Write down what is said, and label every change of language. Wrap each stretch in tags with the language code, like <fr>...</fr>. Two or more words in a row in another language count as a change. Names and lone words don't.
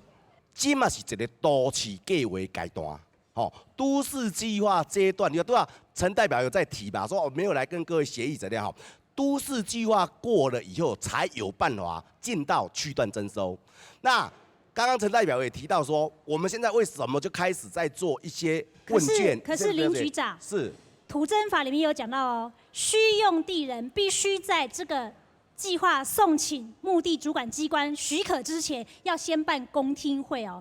<zh>這嘛是一個都市計劃階段，都市計劃階段，你看陳代表有在提吧？說我沒有來跟各位協議怎樣？都市計劃過了以後，才有辦法進到區段徵收。那剛剛陳代表也提到說，我們現在為什麼就開始在做一些問卷？可是林局長，是土徵法裡面有講到哦，需用地人必須在這個计划送请目的主管机关许可之前，要先办公听会哦。</zh>